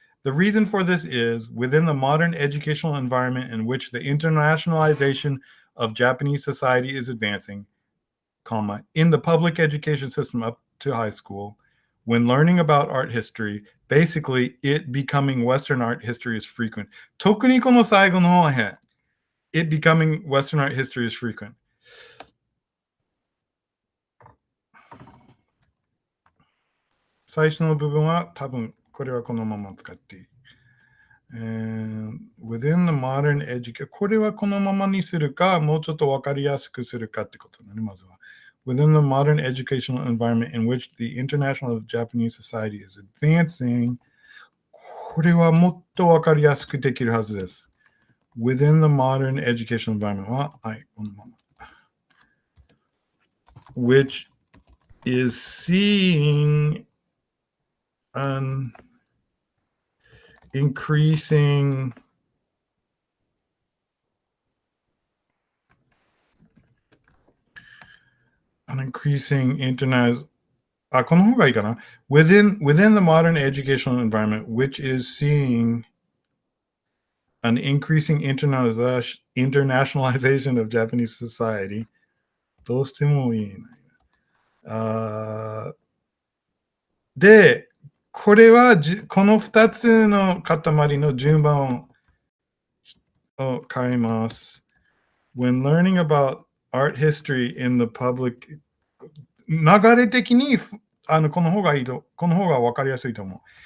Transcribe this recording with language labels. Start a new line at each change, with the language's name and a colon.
English: The reason for this is, within the modern educational environment in which the internationalization of Japanese society is advancing, in the public education system up to high school, when learning about art history, basically it becoming Western art history is frequent.
Japanese: 特にこの最後の方は変。
English: It becoming Western art history is frequent.
Japanese: 最初の部分は多分これはこのまま使っていい。
English: within the modern education
Japanese: これはこのままにするか、もうちょっとわかりやすくするかってことだね、まずは。
English: Within the modern educational environment in which the international of Japanese society is advancing
Japanese: これはもっとわかりやすくできるはずです。
English: Within the modern educational environment
Japanese: は、はい、このまま。
English: which is seeing an increasing internet
Japanese: この方がいいかな
English: within the modern educational environment which is seeing an increasing internationalization of Japanese society
Japanese: どうしてもいいなでこれはこの2つの塊の順番を変えます。
English: When learning about art history in the public
Japanese: 流れ的にこの方が分かりやすいと思う。